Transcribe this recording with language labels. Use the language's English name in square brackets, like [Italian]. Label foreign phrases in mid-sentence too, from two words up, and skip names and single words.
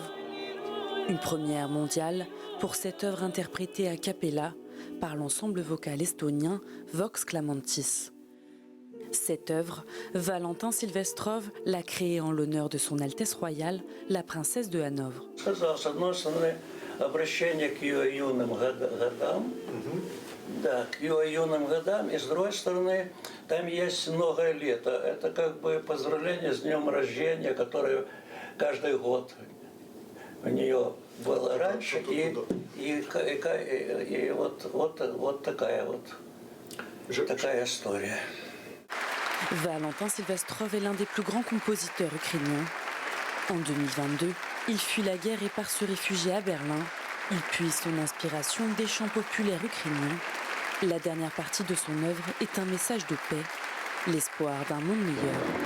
[French] Une première mondiale pour cette œuvre interprétée a cappella par l'ensemble vocal estonien Vox Clamantis. Cette œuvre, Valentin Silvestrov l'a créée en l'honneur de son Altesse royale, la princesse de Hanovre. [Russian] Да, к ее юным годам, и с другой стороны, там есть много лет. Это как бы поздравление с днем рождения, которое каждый год у нее было раньше, и вот такая история. [French] Valentin Silvestrov est l'un des plus grands compositeurs ukrainiens. En 2022, il fuit la guerre et part se réfugier à Berlin. Il puise son inspiration des chants populaires ukrainiens. La dernière partie de son œuvre est un message de paix, l'espoir d'un monde meilleur.